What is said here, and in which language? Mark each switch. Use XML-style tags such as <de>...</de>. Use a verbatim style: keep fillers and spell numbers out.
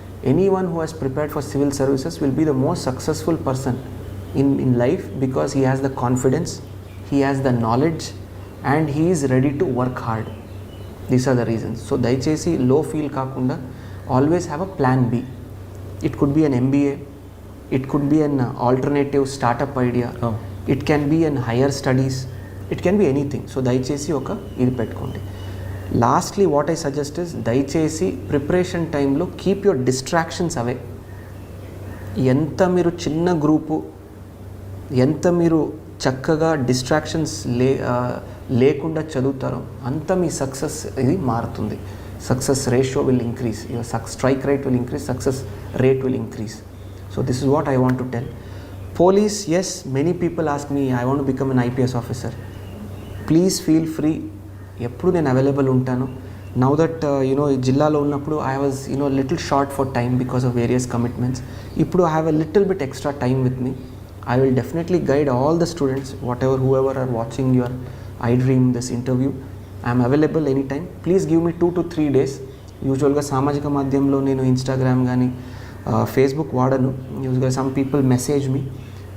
<en>Any one who has prepared for civil services will be the most successful person in in life, because he has the confidence, he has the knowledge and he is ready to work hard. These are the reasons.</en> <te>So దయచేసి low feel కాకుండా</te> <en>always have a plan B. It could be an M B A, it could be an uh, alternative startup idea, Oh. It can be an higher studies, it can be anything. So</en> <te>దయచేసి ఒక ఇది పెట్టుకోండి.</te> <en>lastly what I suggest is,</en> <te>దయచేసి preparation టైంలో</te> <en>Keep your distractions away.</en> <te>ఎంత మీరు చిన్న group, ఎంత మీరు చక్కగా డిస్ట్రాక్షన్స్ లే లేకుండా చదువుతారో అంత మీ సక్సెస్ ఇది మారుతుంది.</te> <en>Success ratio will increase, your strike rate will increase, success rate will increase. So this is what I want to tell. Police, yes, many people ask me, I want to become an I P S officer. Please feel free.</en> <te>Eppudu nen available untanu.</te> <en>Now that uh, you know</en> <te>jillalo unnappudu</te> <en>I was you know little short for time because of various commitments.</en> <te>Ippudu</te> <en>I have a little bit extra time with me. I will definitely guide all the students, whatever whoever are watching your iDream this interview. I'm available any time. Please give me two to three days.</en> <te>యూజువల్గా సామాజిక మాధ్యమంలో నేను Instagram కానీ Facebook వాడను. యూజువల్గా</te> <en>some people message me,</en>